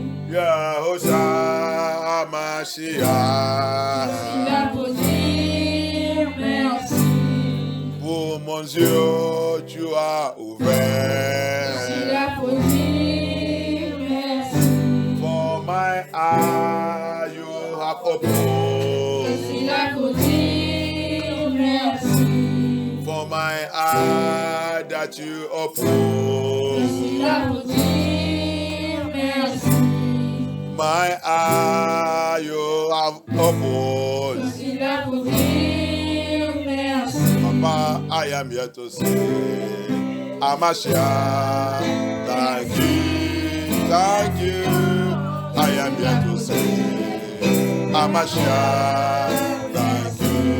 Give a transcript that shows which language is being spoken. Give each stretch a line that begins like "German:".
Hebrew: Yahushua HaMashiach.
French: Je suis là pour dire merci. Pour mon Dieu, tu as ouvert. Je suis là pour dire merci.
English: For my eye, you have opened.
French: Je suis là pour dire merci.
English: For my eye that you opened.
French: Je suis là pour dire merci.
English: My eye you have opened.
French: Je suis là pour dire merci.
English: Papa, I am here to say, HaMashiach, thank you, thank you. I am here to say, HaMashiach, thank you.